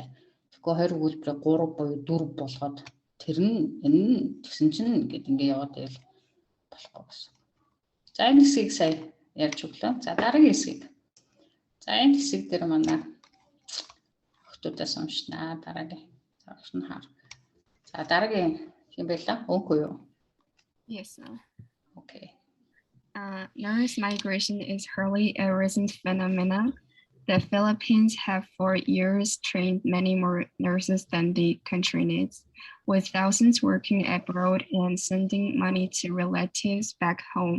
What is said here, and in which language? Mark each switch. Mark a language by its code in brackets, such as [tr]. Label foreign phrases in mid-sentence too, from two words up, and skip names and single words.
[mn] Тэгэхгүй хоёр өгүүлбэрийг 3 буюу 4 болгоод тэр нь энэ тэгсэн чинь ингээд ингэ яваад байл болохгүй гэсэн. За энэ хэсгийг сая ярьж өглөө. За дараагийн хэсгийг. За энэ хэсэг дээр манай Хотуудаас уншнаа дараагийн. Цааш нь хар. За дараагийн юм байла. Үгүй юу? [en] Yes. Okay. Nurse migration is hardly a recent phenomenon. The Philippines have for years trained many more nurses than the country needs, with thousands working abroad and sending money to relatives back home.